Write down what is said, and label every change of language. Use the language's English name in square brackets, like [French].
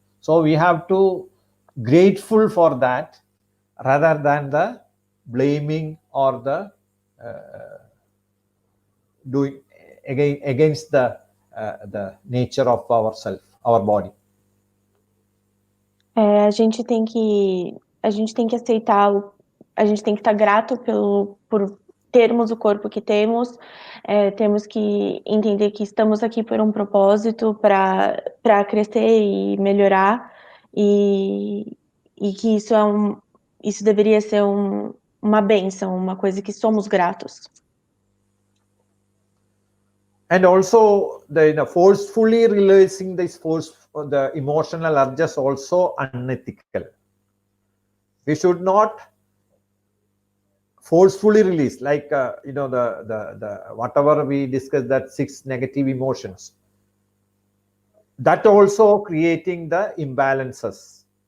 [English] So we have to grateful for that rather than the blaming or the doing against the nature of ourself, our body. [Portuguese] A gente tem que aceitar, a gente tem que estar grato por termos o corpo que temos, temos que entender que estamos aqui por um propósito para crescer e melhorar, e que isso deveria ser uma bênção, uma coisa que somos gratos. [English] And also the forcefully releasing the emotional urges also unethical. We should not forcefully release, like the whatever we discussed, that 6 negative emotions, that also creating the imbalances.